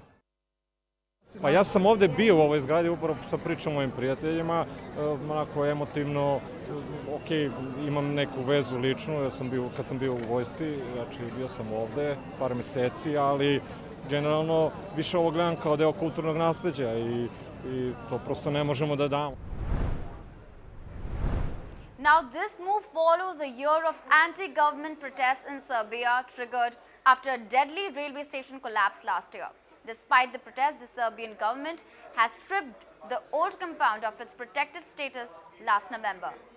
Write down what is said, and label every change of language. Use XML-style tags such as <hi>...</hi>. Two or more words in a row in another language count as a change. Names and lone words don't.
<sr>Pa ja sam ovdje bio u ovoj zgradi upravo sa pričom mojim prijateljima, onako emotivno, ok, imam neku vezu ličnu, kad sam bio u vojsci, znači bio sam ovdje par mjeseci, ali generalno više ovo gledam kao deo kulturnog nasleđa i to prosto ne možemo da damo.</sr> <en>Now this move follows a year of anti-government protests in Serbia triggered after a deadly railway station collapse last year. Despite the protests, the Serbian government has stripped the old compound of its protected status last November.</en>